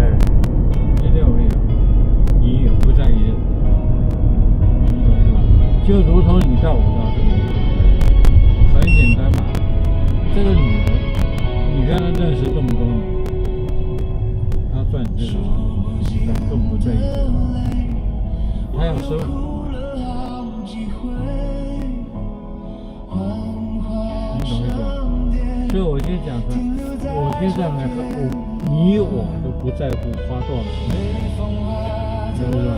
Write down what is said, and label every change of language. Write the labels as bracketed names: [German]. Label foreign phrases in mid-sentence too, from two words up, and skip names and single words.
[Chinese] 今天我跟你講，你也不在意這個，你懂嗎？就如同你帶我到這個地方，很簡單嘛。這個女的，你跟她認識這麼多年，她賺這個。更不在意這個，他要收，你懂意思吧？所以我今天講說，我今天來喝，你我都不在乎花多少錢，知不知道？